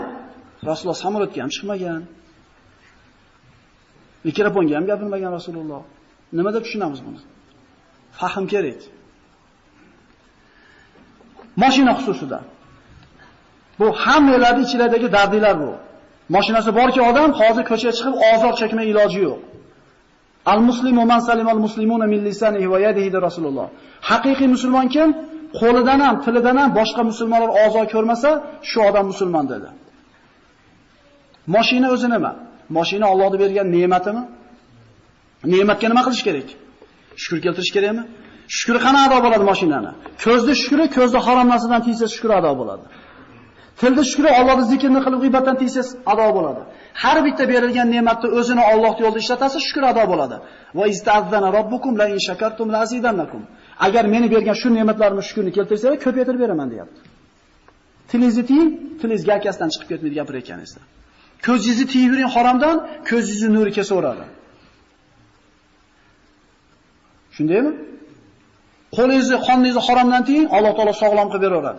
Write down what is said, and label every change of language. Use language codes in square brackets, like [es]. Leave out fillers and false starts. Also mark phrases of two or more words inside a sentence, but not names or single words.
[uz] Rasululloh samolyotga ham chiqmagan. Mikrofonga ham gapirmagan Rasululloh. Nima deb tushunamiz buni? Fahm kerak. Mashina xususida. Bu hammalarning ichiridagi dardlar bu. Mashinasi borki odam hozir ko'chaga chiqib ozor chekmay iloji yo'q. [ar] المسلم من سلم المسلمون من لسانه ويده de Rasululloh. [uz] Haqiqiy musulmon kim? Qo'lidan ham, tilidan ham boshqa musulmonlar ozor ko'rmasa, shu odam musulmon dedi. Mashina o'zi nima? Mashina Allohning bergan ne'matimi? Ne'matga nima qilish kerak? Shukr keltirish kerakmi? Shukri qana ado bo'ladi mashinani? Ko'zda shukri, ko'zda harom narsadan tiysa shukr ado bo'ladi. Tilda shukri, Allohning zikrini qilib g'iybatdan tiysiz ado bo'ladi. Har bitta berilgan ne'matni o'zini Alloh yo'lida ishlatasiz, shukr ado bo'ladi. [ar] وتأذن ربكم لئن شكرتم لأزيدنكم. [uz] Agar meni bergan shu ne'matlarimni shukrni keltirsanglar, ko'paytirib beraman deyapti. Tilingizni tiying, tilingiz garkasidan chiqib ketmaydi gapirayotganingizda. Ko'zingizni tiyib yuring haromdan, ko'zingizni nuri kesaveradi. Shundaymi? Qo'lingizni, qoningizni haromdan tiying, Alloh taolo sog'lom qilib beraveradi.